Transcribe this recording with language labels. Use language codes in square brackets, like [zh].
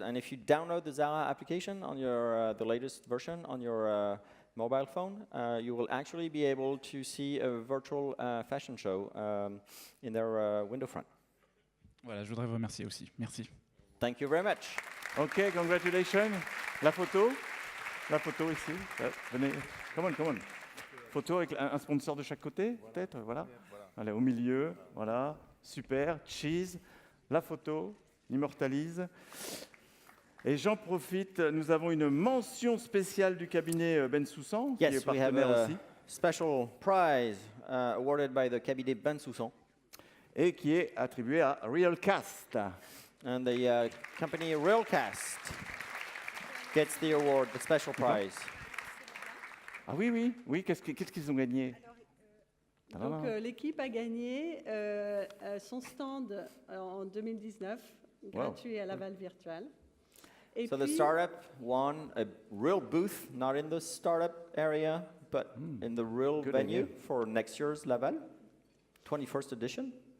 [en] And if you download the Zara application on your the latest version on your mobile phone, you will actually be able to see a virtual fashion show in their window front. [fr] Voilà, je voudrais vous remercier aussi. Merci. [en] Thank you very much. OK, congratulations. [fr] La photo ici. Venez, [en] come on. [fr] Photo avec un sponsor de chaque côté, peut-être, voilà. Allez, au milieu, voilà, super, cheese, la photo, immortalise. Et j'en profite, nous avons une mention spéciale du cabinet Bensoussan, qui est partenaire aussi. [en] Special prize awarded by the cabinet Bensoussan. [fr] Et qui est attribué à Realcast. [en] And the company Realcast gets the award, the special prize. [fr] Ah oui, qu'est-ce qu'ils ont gagné? Donc l'équipe a gagné son stand en 2019, gratuit à Laval Virtual. [en] So the startup won a real booth, not in the startup area, but in the real venue for next year's Laval, 21st edition.